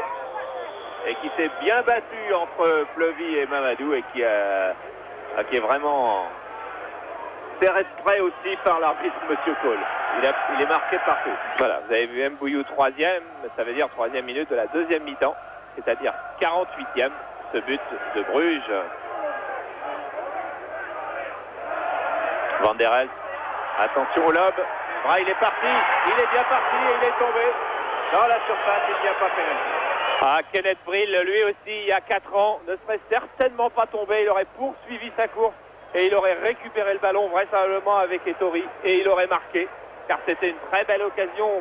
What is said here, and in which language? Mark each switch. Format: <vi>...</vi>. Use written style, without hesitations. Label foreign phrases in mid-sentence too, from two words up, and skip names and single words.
<fr>Et qui s'est bien battu entre Plevy et Mamadou et qui est vraiment serré de près aussi par l'arbitre Monsieur Cole. Il est marqué partout. Voilà, vous avez vu Mbouillou troisième, ça veut dire troisième minute de la deuxième mi-temps, c'est-à-dire 48e, ce but de Bruges. Van der Elst, attention au lob, il est parti, il est bien parti et il est tombé dans la surface, il n'y a pas pénalité. Ah, Kenneth Brill, lui aussi, il y a 4 ans, ne serait certainement pas tombé, il aurait poursuivi sa course et il aurait récupéré le ballon vraisemblablement avec Ettori et il aurait marqué, car c'était une très belle occasion.</fr>